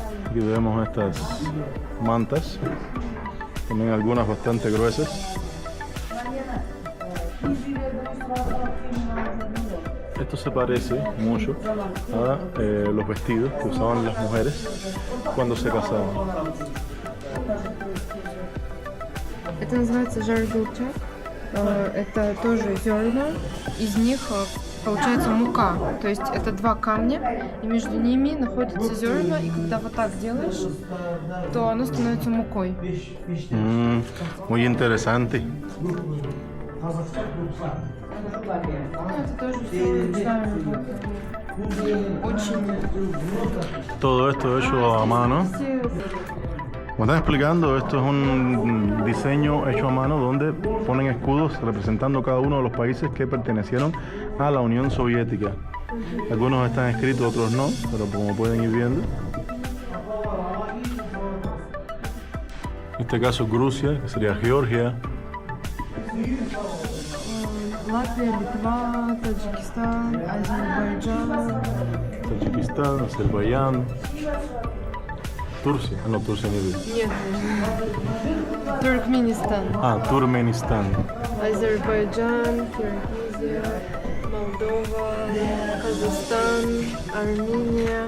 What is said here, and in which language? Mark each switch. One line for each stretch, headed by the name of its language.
Spanish: Aquí vemos estas mantas, también algunas bastante gruesas. Esto se parece mucho a los vestidos que usaban las mujeres cuando se casaban.
Russian: Это называется жаргулчак. Это тоже зерна. Из них получается мука. То есть это два камня, и между ними находятся зерна. И когда вот так делаешь, то оно становится мукой.
Spanish: Muy interesante.
Russian: Это тоже все ручная работа. Очень.
Spanish: Todo esto hecho a mano. Como están explicando, esto es un diseño hecho a mano donde ponen escudos representando cada uno de los países que pertenecieron a la Unión Soviética. Algunos están escritos, otros no, pero como pueden ir viendo. este caso Rusia, que sería Georgia,
Russian: Латвия, Литва, Таджикистан, Азербайджан.
Spanish: Tayikistán, Azerbaiyán, Turcia. Ah, no, Turcia ni idea.
Russian: Нет, Туркменистан,
Spanish: Ah, Turkmenistán.
Russian: Азербайджан, Киргизия, Молдова, Казахстан, Армения,